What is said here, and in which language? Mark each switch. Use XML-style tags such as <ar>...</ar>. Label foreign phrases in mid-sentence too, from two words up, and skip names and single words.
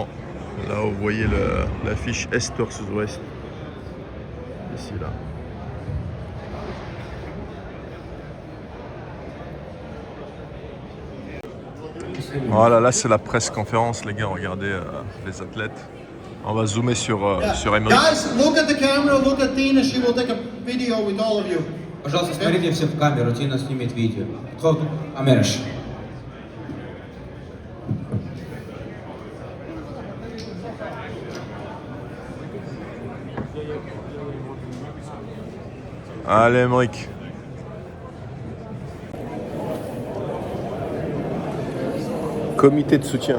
<fr>Là, vous voyez l'affiche Est versus Ouest. Ici, là. Voilà, là c'est la presse conférence, les gars. Regardez les athlètes. On va zoomer sur Emery.</fr> <en>Guys, look at the camera, look at Tina, she will take a video with all of you.</en> <ru>Пожалуйста, смотрите все в камеру, Тина снимет видео. Подход, Америш.</ru> <fr>Allez, Emric. Comité de soutien.</fr>